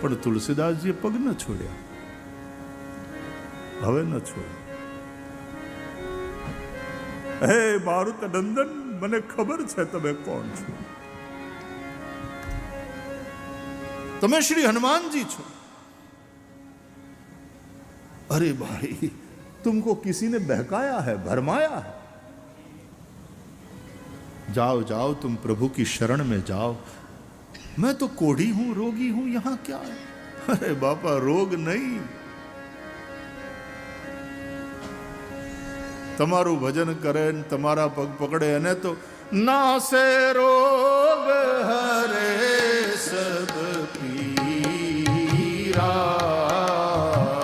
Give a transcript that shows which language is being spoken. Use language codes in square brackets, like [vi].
[gu] પણ તુલસીદાસજીએ પગ ન છોડ્યા. હવે ન છોડ. હે મારુત નંદન, મને ખબર છે તમે કોણ છો. તમે શ્રી હનુमानजी છો. [hi] अरे भाई, तुमको किसी ने बहकाया है, भरमाया है. जाओ जाओ, तुम प्रभु की शरण में जाओ. मैं तो कोढ़ी हूं, रोगी हूं, यहां क्या है? अरे बापा, रोग नहीं, [gu] તમારું ભજન કરે ને તમારા પગ પકડે એને તો નાસે રોગ હરે સબ પીરા.